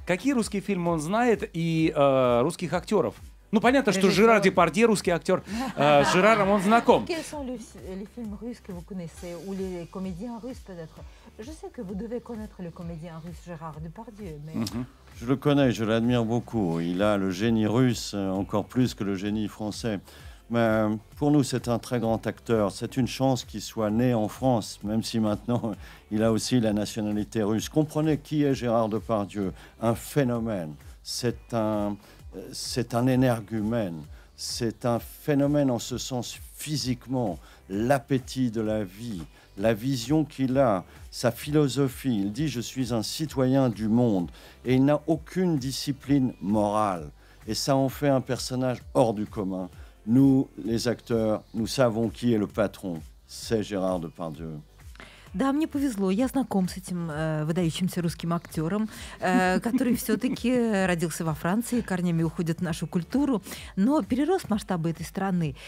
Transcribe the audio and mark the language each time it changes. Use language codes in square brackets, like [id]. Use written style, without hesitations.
[ru] Какие русские фильмы он знает и русских актеров? Ну, понятно, что Жерар Депардье, русский актер, с Жераром он знаком. [fr] Quels sont les films russes que vous connaissez ou les comédiens russes peut-être? Je sais que vous devez connaître le comédien russe Gérard Depardieu, mais... Je le connais, je l'admire beaucoup. Il a le génie russe, encore plus que le génie français. Mais pour nous, c'est un très grand acteur. C'est une chance qu'il soit né en France, même si maintenant, il a aussi la nationalité russe. Comprenez qui est Gérard Depardieu. Un phénomène. C'est un énergumène. C'est un phénomène en ce sens physiquement. L'appétit de la vie, la vision qu'il a, sa philosophie. Il dit « Je suis un citoyen du monde ». Et il n'a aucune discipline morale. Et ça en fait un personnage hors du commun. Nous, les acteurs, nous savons qui est le patron. C'est Gérard Depardieu. [ru] Да, мне повезло. Я знаком с этим выдающимся русским актером, который все-таки родился во Франции, корнями уходит в нашу культуру, но перерос масштабы этой страны.